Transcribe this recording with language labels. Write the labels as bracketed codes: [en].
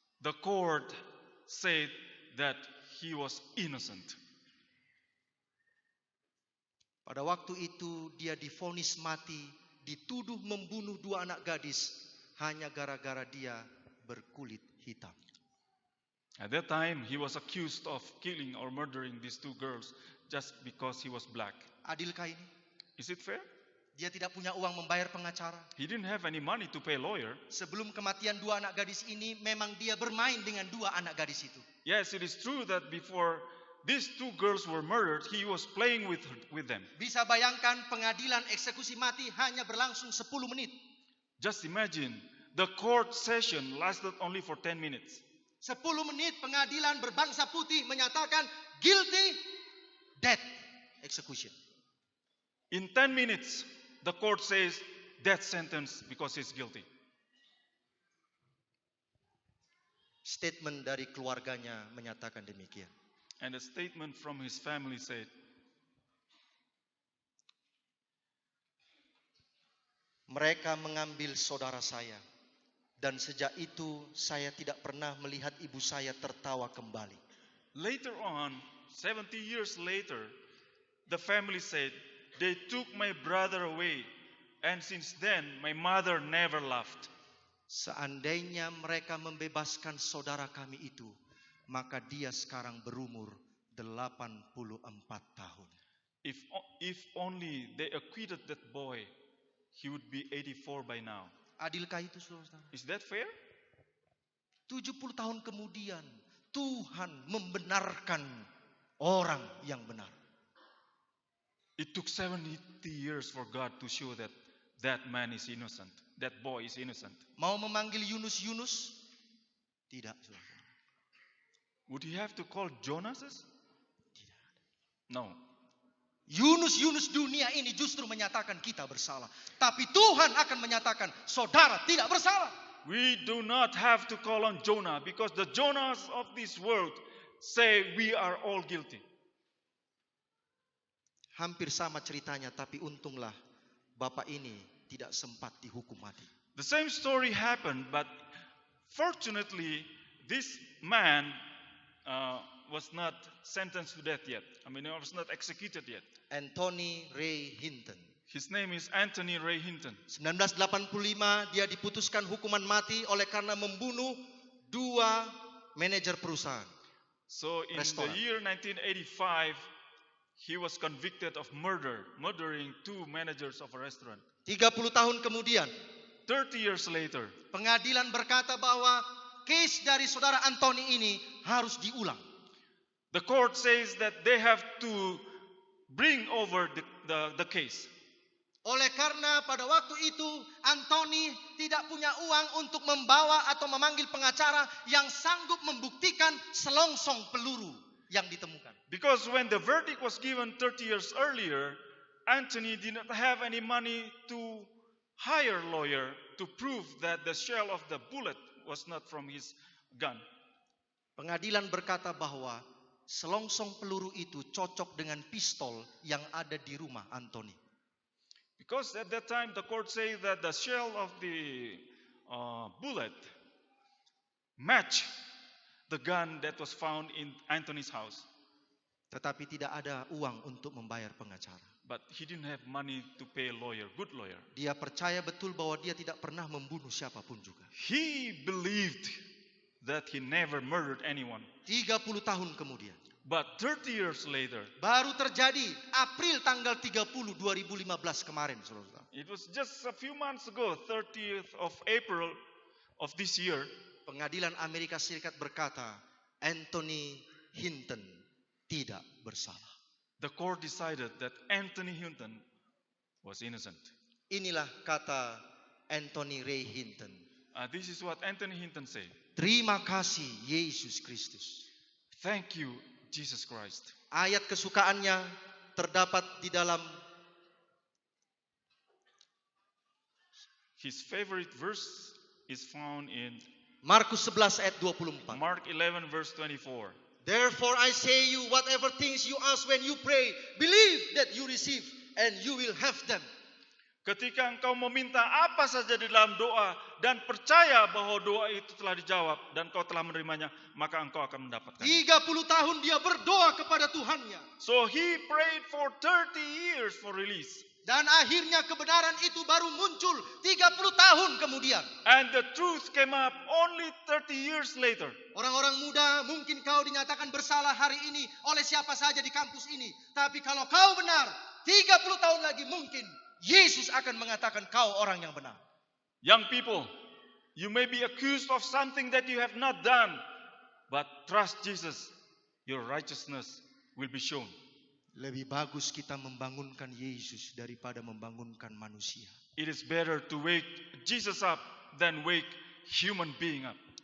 [en] the court said that he was innocent. [id] Pada waktu itu dia divonis mati, dituduh membunuh 2 anak gadis hanya gara-gara dia berkulit hitam. [en] At that time, he was accused of killing or murdering these 2 girls just because he was black. [id] Adilkah ini? [en] Is it fair? [id] Dia tidak punya uang membayar pengacara. [en] He didn't have any money to pay a lawyer. [id] Sebelum kematian 2 anak gadis ini, memang dia bermain dengan 2 anak gadis itu. [en] Yes, it is true that before these 2 girls were murdered, he was playing with them. [id] Bisa bayangkan pengadilan eksekusi mati hanya berlangsung 10 menit. [en] Just imagine, the court session lasted only for 10 minutes. [id] 10 menit pengadilan berbangsa putih menyatakan [en] guilty, death, execution. In 10 minutes, the court says death sentence because he's guilty. [id] Statement dari keluarganya menyatakan demikian. [en] And a statement from his family said, [id] mereka mengambil saudara saya, dan sejak itu saya tidak pernah melihat ibu saya tertawa kembali. [en] later on, 70 years later, the family said, they took my brother away, and since then, my mother never laughed. [id] Seandainya mereka membebaskan saudara kami itu, maka dia sekarang berumur 84 tahun. [en] If only they acquitted that boy, he would be 84 by now. [id] Adilkah itu, saudara? [en] Is that fair? [id] 70 tahun kemudian, Tuhan membenarkan orang yang benar. [en] It took 70 years for God to show that that man is innocent. That boy is innocent. [id] Mau memanggil Yunus? Tidak, saudara. [en] Would he have to call Jonas? No. [id] Yunus dunia ini justru menyatakan kita bersalah. Tapi Tuhan akan menyatakan saudara tidak bersalah. [en] We do not have to call on Jonah because the Jonas of this world say we are all guilty. [id] Hampir sama ceritanya, tapi untunglah bapak ini tidak sempat dihukum mati. [en] The same story happened, but fortunately, this man was not sentenced to death yet. I mean, he was not executed yet. Anthony Ray Hinton. His name is Anthony Ray Hinton. [id] 1985 dia diputuskan hukuman mati oleh karena membunuh 2 manajer perusahaan. [en] So in [id] Restoran. [en] the year 1985, he was convicted of murdering 2 managers of a restaurant. [id] 30 tahun kemudian, [en] 30 years later, [id] pengadilan berkata bahwa case dari saudara Anthony ini harus diulang. [en] the court says that they have to bring over the case. [id] Oleh karena pada waktu itu Anthony tidak punya uang untuk membawa atau memanggil pengacara yang sanggup membuktikan selongsong peluru yang ditemukan. [en] Because when the verdict was given 30 years earlier, Anthony did not have any money to hire a lawyer to prove that the shell of the bullet was not from his gun. [id] Pengadilan berkata bahwa selongsong peluru itu cocok dengan pistol yang ada di rumah Anthony. [en] Because at that time the court says that the shell of the bullet matched the gun that was found in Anthony's house. [id] Tetapi tidak ada uang untuk membayar pengacara. [en] But he didn't have money to pay a lawyer, good lawyer. [id] Dia percaya betul bahwa dia tidak pernah membunuh siapapun juga. [en] He believed that he never murdered anyone. [id] 30 tahun kemudian, [en] But 30 years later, [id] baru terjadi April tanggal 30 2015 kemarin, saudara. [en] it was just a few months ago, 30th of April of this year, [id] Pengadilan Amerika Serikat berkata, Anthony Hinton tidak bersalah. [en] the court decided that Anthony Hinton was innocent. [id] Inilah kata Anthony Ray Hinton. [en] This is what Anthony Hinton said. [id] Terima kasih Yesus Kristus. [en] Thank you, Jesus Christ. [id] Ayat kesukaannya terdapat di dalam [en] His favorite verse is found in [id] Markus 11 ayat 24. [en] Mark 11 verse 24. Therefore I say you, whatever things you ask when you pray, believe that you receive and you will have them. [id] Ketika engkau meminta apa saja di dalam doa dan percaya bahwa doa itu telah dijawab dan kau telah menerimanya, maka engkau akan mendapatkan. 30 tahun dia berdoa kepada Tuhannya. [en] So he prayed for 30 years for release. [id] Dan akhirnya kebenaran itu baru muncul 30 tahun kemudian. [en] And the truth came up only 30 years later. [id] Orang-orang muda, mungkin kau dinyatakan bersalah hari ini oleh siapa saja di kampus ini. Tapi kalau kau benar, 30 tahun lagi mungkin Yesus akan mengatakan kau orang yang benar. [en] Young people, you may be accused of something that you have not done, but trust Jesus, your righteousness will be shown. [id] Lebih bagus kita membangunkan Yesus daripada membangunkan manusia. [en] It is better to wake Jesus up than wake human being up.